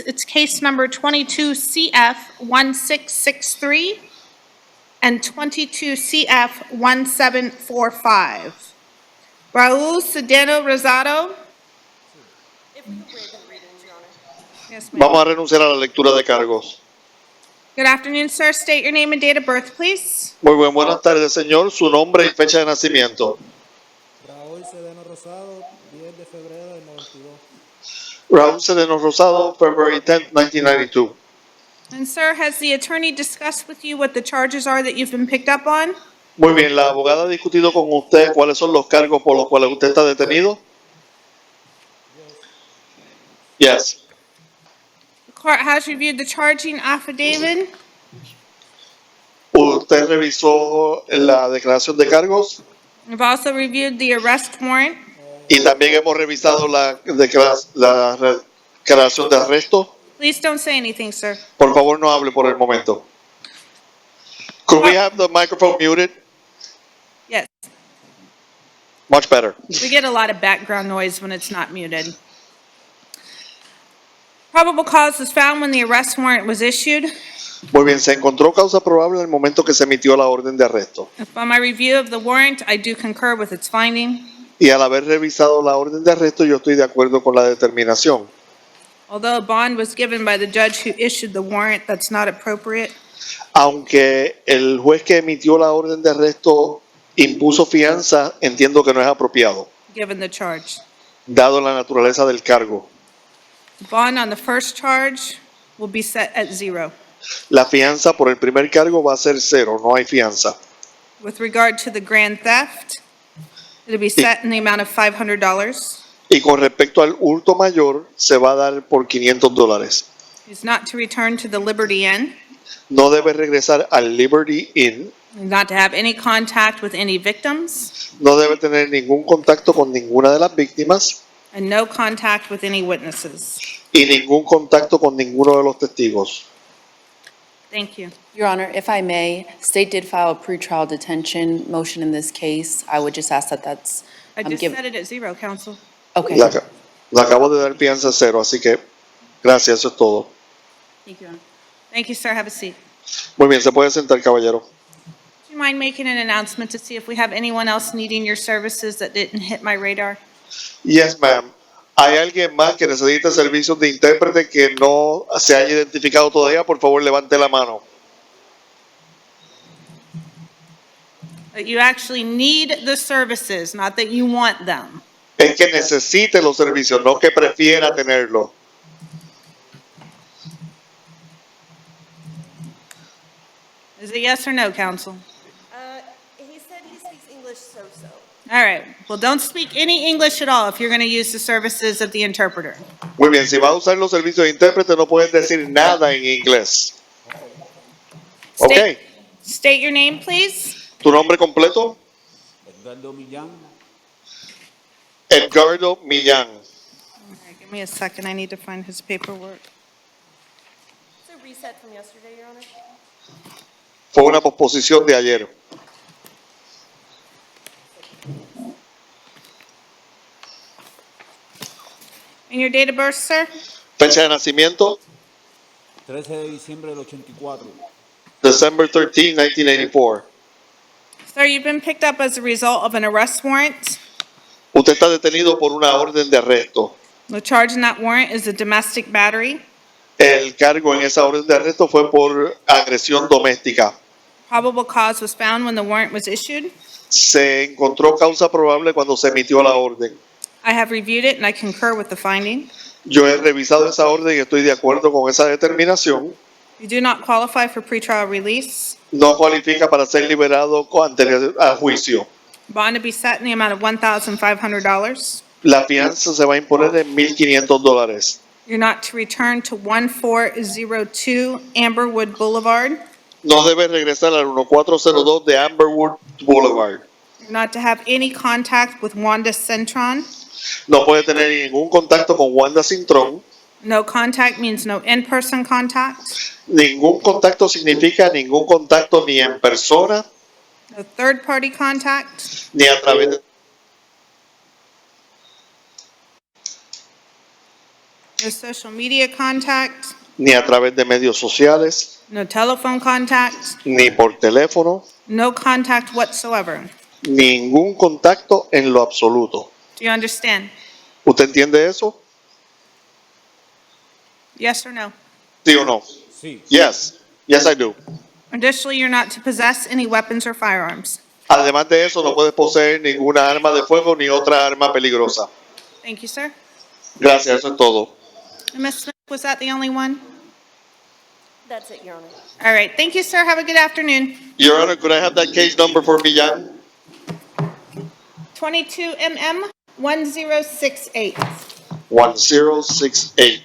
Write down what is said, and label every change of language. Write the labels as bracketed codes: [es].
[en] It's case number 22 CF 1663 and 22 CF 1745. Raul Cedeno Rosado. Yes, ma'am. [es] Vamos a renunciar a la lectura de cargos. [en] Good afternoon, sir. State your name and date of birth, please. [es] Muy bien, buenas tardes, señor. Su nombre y fecha de nacimiento. Raúl Cedeno Rosado, 10 de febrero del 92. [en] Raúl Cedeno Rosado, February 10th, 1992. And sir, has the attorney discussed with you what the charges are that you've been picked up on? [es] Muy bien, la abogada ha discutido con usted cuáles son los cargos por los cuales usted está detenido. [en] Yes. The court has reviewed the charging affidavit. [es] Usted revisó la declaración de cargos [en] We've also reviewed the arrest warrant. [es] y también hemos revisado la declaración de arresto. [en] Please don't say anything, sir. [es] Por favor, no hable por el momento. [en] Could we have the microphone muted? Yes. Much better. We get a lot of background noise when it's not muted. Probable cause was found when the arrest warrant was issued. [es] Muy bien, se encontró causa probable en el momento que se emitió la orden de arresto. [en] Upon my review of the warrant, I do concur with its finding. [es] Y al haber revisado la orden de arresto, yo estoy de acuerdo con la determinación. [en] Although a bond was given by the judge who issued the warrant, that's not appropriate. [es] Aunque el juez que emitió la orden de arresto impuso fianza, entiendo que no es apropiado, [en] Given the charge. [es] dado la naturaleza del cargo. [en] Bond on the first charge will be set at 0. [es] La fianza por el primer cargo va a ser 0, no hay fianza. [en] With regard to the grand theft, it'll be set in the amount of $500. [es] Y con respecto al hurto mayor, se va a dar por $500. [en] He's not to return to the Liberty Inn, [es] No debe regresar al Liberty Inn, [en] not to have any contact with any victims, [es] no debe tener ningún contacto con ninguna de las víctimas [en] and no contact with any witnesses. [es] y ningún contacto con ninguno de los testigos. [en] Thank you. Your Honor, if I may, State did file a pretrial detention motion in this case. I would just ask that that's I just given. set it at 0, counsel. Okay. [es] Le acabo de dar fianza 0, así que gracias, eso es todo. [en] Thank you, Honor. Thank you, sir. Have a seat. [es] Muy bien, se puede sentar, caballero. [en] Do you mind making an announcement to see if we have anyone else needing your services that didn't hit my radar? Yes, ma'am. [es] ¿Hay alguien más que necesite servicios de intérprete que no se haya identificado todavía? Por favor, levante la mano. [en] That you actually need the services, not that you want them. [es] Es que necesite los servicios, no que prefiera tenerlos. [en] Is it yes or no, counsel? He said he speaks English so-so. All right. Well, don't speak any English at all if you're going to use the services of the interpreter. [es] Muy bien, si va a usar los servicios de intérprete no pueden decir nada en inglés. [en] Ok, State your name, please. [es] ¿tu nombre completo? Edgardo Millán. Edgardo Millán. [en] All right, give me a second. I need to find his paperwork. So reset from yesterday, Your Honor. [es] Fue una posposición de ayer. [en] And your date of birth, sir? [es] Fecha de nacimiento, 13 de diciembre del 84. [en] December 13, 1984. Sir, you've been picked up as a result of an arrest warrant. [es] Usted está detenido por una orden de arresto. [en] The charge in that warrant is a domestic battery. [es] El cargo en esa orden de arresto fue por agresión doméstica. [en] Probable cause was found when the warrant was issued. [es] Se encontró causa probable cuando se emitió la orden. [en] I have reviewed it and I concur with the finding. [es] Yo he revisado esa orden y estoy de acuerdo con esa determinación. [en] You do not qualify for pretrial release. [es] No cualifica para ser liberado anterior a juicio. [en] Bond to be set in the amount of $1,500. [es] La fianza se va a imponer en $1,500. [en] You're not to return to 1402 Amberwood Boulevard. [es] No debe regresar al 1402 de Amberwood Boulevard. [en] You're not to have any contact with Wanda Centron. [es] No puede tener ningún contacto con Wanda Cintrón. [en] No contact means no in-person contact. [es] Ningún contacto significa ningún contacto ni en persona, [en] No third-party contact. [es] ni a través de... [en] No social media contact. [es] ni a través de medios sociales, [en] No telephone contact. [es] ni por teléfono, [en] No contact whatsoever. [es] ningún contacto en lo absoluto. [en] Do you understand? [es] ¿Usted entiende eso? [en] Yes or no? [es] ¿Sí o no? Sí. [en] Yes. Yes, I do. Additionally, you're not to possess any weapons or firearms. [es] Además de eso, no puede poseer ninguna arma de fuego ni otra arma peligrosa. [en] Thank you, sir. [es] Gracias, eso es todo. [en] And Ms. Smith, was that the only one? That's it, Your Honor. All right. Thank you, sir. Have a good afternoon. Your Honor, could I have that case number for Millán? 22 MM 1068. 1068.